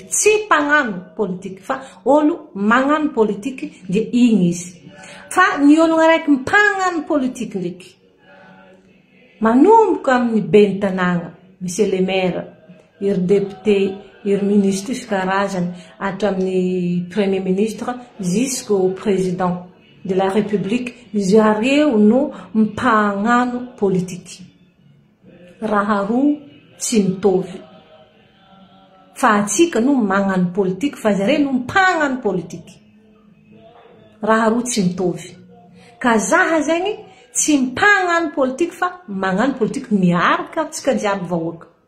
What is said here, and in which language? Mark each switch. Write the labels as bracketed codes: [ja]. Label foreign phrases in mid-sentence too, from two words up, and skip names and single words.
[mg] Tsy mpagnano politique fa olo magnano politique dia igny izy. Fa ny ologno araiky mpagnano politique ndraiky manomboka amin'ny ben'ny tanàgna, [fr] monsieur le maire, [mg] iry député, iry ministre isan-karazany, hatramin'ny [fr] premier ministre jusqu'au président de la République, [mg] zareo no mpagnano politique. Raha roa tsy mitovy. Fa atsika no magnano politique, fa zareo no mpagnano politique. Raha roa tsy mitovy. Ka zaha zegny tsy mpagnano politique fa magnano politique miaraka tsika jiaby vahoaka.